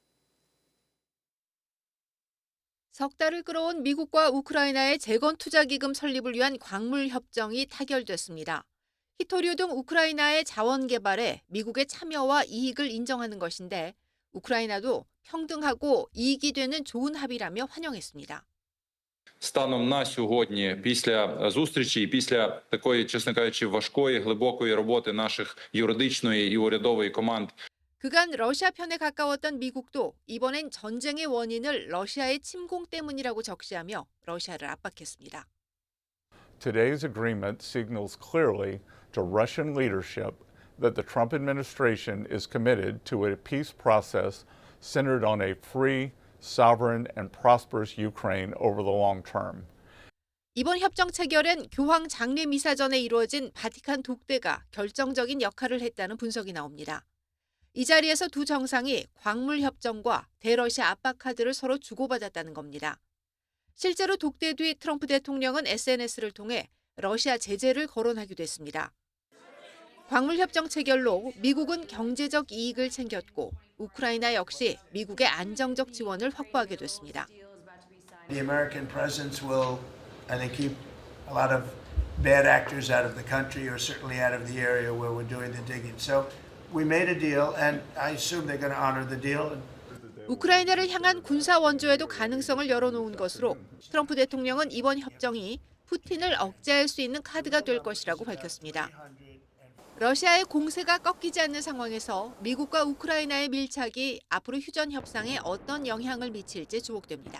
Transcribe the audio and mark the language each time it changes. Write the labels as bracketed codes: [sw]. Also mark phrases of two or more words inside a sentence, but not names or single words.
[ko] 석 달을 끌어온 미국과 우크라이나의 재건투자기금 설립을 위한 광물 협정이 타결됐습니다. 히토류 등 우크라이나의 자원 개발에 미국의 참여와 이익을 인정하는 것인데 우크라이나도 평등하고 이익이 되는 좋은 합의라며 환영했습니다. [uk] Станом на сьогодні, після зустрічі і після такої, чесно кажучи, важкої, глибокої роботи наших юридичної і урядової команд, [ko] 그간 러시아 편에 가까웠던 미국도 이번엔 전쟁의 원인을 러시아의 침공 때문이라고 적시하며 러시아를 압박했습니다. [en] Today's agreement signals clearly to Russian leadership that the Trump administration is committed to a peace process centered on a free, sovereign, and prosperous Ukraine over the long term. [ko] 이번 협정 체결엔 교황 장례 미사 전에 이루어진 바티칸 독대가 결정적인 역할을 했다는 분석이 나옵니다. 이 자리에서 두 정상이 광물 협정과 대러시아 압박 카드를 서로 주고받았다는 겁니다. 실제로 독대 뒤 트럼프 대통령은 SNS를 통해 러시아 제재를 거론하기도 했습니다. 광물 협정 체결로 미국은 경제적 이익을 챙겼고 우크라이나 역시 미국의 안정적 지원을 확보하게 됐습니다. [en] The American presence will, I think, keep a lot of bad actors out of the country or certainly out of the area where we're doing the digging. So we made a deal and I assume they're going to honor the deal. [ko] 우크라이나를 향한 군사 원조에도 가능성을 열어놓은 것으로 트럼프 대통령은 이번 협정이 푸틴을 억제할 수 있는 카드가 될 것이라고 밝혔습니다. 러시아의 공세가 꺾이지 않는 상황에서 미국과 우크라이나의 밀착이 앞으로 휴전 협상에 어떤 영향을 미칠지 주목됩니다.